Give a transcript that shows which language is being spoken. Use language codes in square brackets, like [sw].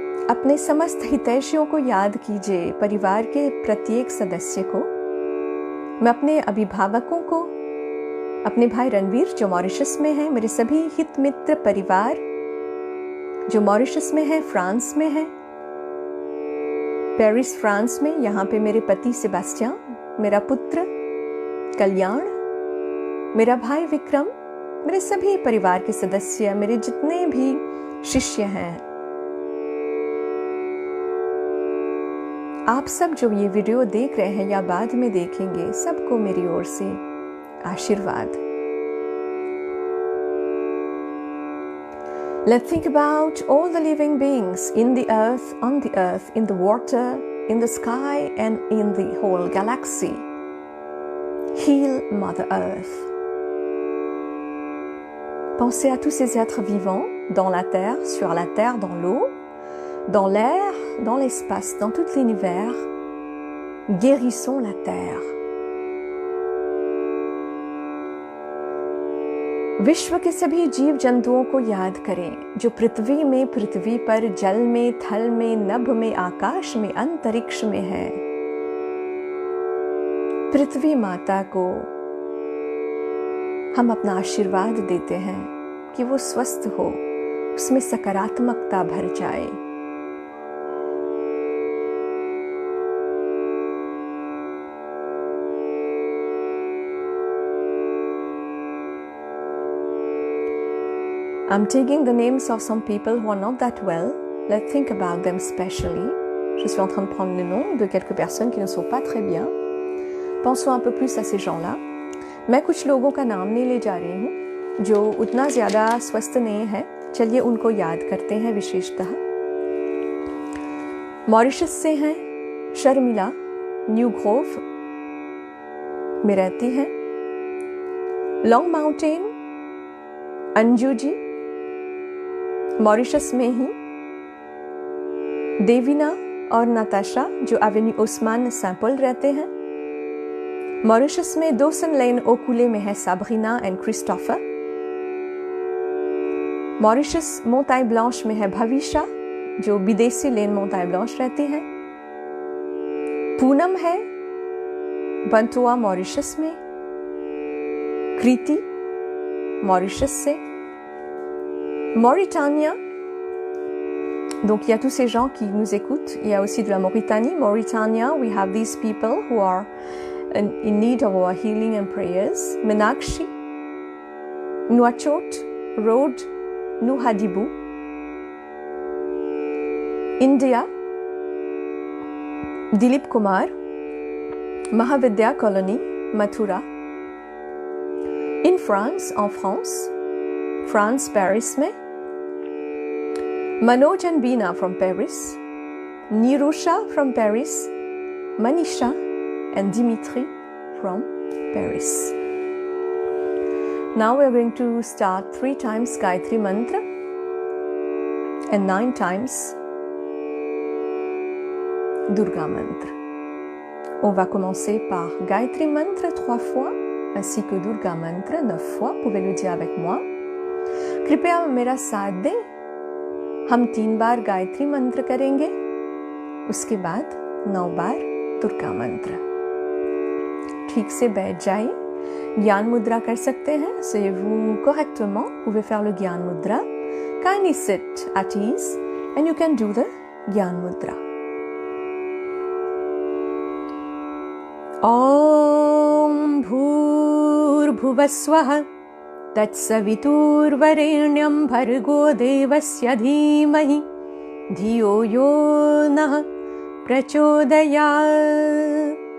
[hi] अपने समस्त हितैषियों को याद कीजिए, परिवार के प्रत्येक सदस्य को। मैं अपने अभिभावकों को, अपने भाई रणवीर जो मॉरिशस में है, मेरे सभी हित मित्र परिवार जो मॉरिशस में है, फ्रांस में है, पेरिस फ्रांस में, यहाँ पे मेरे पति सेबास्टियन, मेरा पुत्र कल्याण, मेरा भाई विक्रम, मेरे सभी परिवार के सदस्य, मेरे जितने भी शिष्य हैं, आप सब जो ये वीडियो देख रहे हैं या बाद में देखेंगे, सबको मेरी ओर से आशीर्वाद। [en] Let's think about all the living beings in the earth, on the earth, in the water, in the sky and in the whole galaxy. Heal Mother Earth. [fr] Pensez à tous ces êtres vivants dans la terre, sur la terre, dans l'eau, dans l'air, dans l'espace, dans tout l'univers. Guérissons la terre. [hi] विश्व के सभी जीव जंतुओं को याद करें जो पृथ्वी में, पृथ्वी पर, जल में, थल में, नभ में, आकाश में, अंतरिक्ष में है। पृथ्वी माता को हम अपना आशीर्वाद देते हैं कि वो स्वस्थ हो, उसमें सकारात्मकता भर जाए। I'm taking the names of some people who are not that well. Let's think about them specially. Je suis en train de prendre le nom de quelques personnes qui ne sont pas très bien. Pensons un peu plus à ces gens-là. मैं कुछ लोगों का नाम नहीं ले जा रही हूँ जो उतना ज़्यादा स्वस्थ नहीं है। चलिए उनको याद करते हैं विशेषतः। मॉरिशस से हैं शर्मिला, न्यू ग्रोव में रहती हैं। Long mountain Anju ji, Mauritius में ही। देवीना और नाताशा जो एवेन्यू ओस्मान सैंपल रहते हैं। मॉरिशस में दोसन लेन ओकुले में है साबरीना एंड क्रिस्टोफर। मॉरिशस मोंताई ब्लांच में है भविष्या जो विदेशी लेन मोंताई ब्लांच रहती है। पूनम है बंटुआ मॉरिशस में। कृति मॉरिशस से। [fr] Mauritania, donc il y a tous ces gens qui nous écoutent. Il y a aussi de la Mauritanie, Mauritania. [en] We have these people who are in need of our healing and prayers. Menakshi, Nouakchott, Road, Nouhadibou. India, Dilip Kumar, Mahavidya Colony, Mathura. In France, [fr] en France, [en] Paris में Manoj and Beena from Paris, Nirusha from Paris, Manisha and Dimitri from Paris. Now we are going to start 3 times Gayatri Mantra and 9 times Durga Mantra. [fr] On va commencer par Gayatri Mantra 3 fois ainsi que Durga Mantra 9 fois. Vous pouvez le dire avec moi. [hi] कृपया मेरा साथ दें. हम 3 बार गायत्री मंत्र करेंगे, उसके बाद 9 बार दुर्गा मंत्र. ठीक से बैठ जाइए. ज्ञान मुद्रा कर सकते हैं. [fr] Asseyez-vous correctement. Vous pouvez faire le Gyan Mudra. [en] Kindly sit at ease and you can do the Gyan Mudra. [sa] Om Bhurbhuvaswaha तत्सवितुर्वरेण्यं भर्गो देवस्य धीमहि धियो यो नः प्रचोदयात्.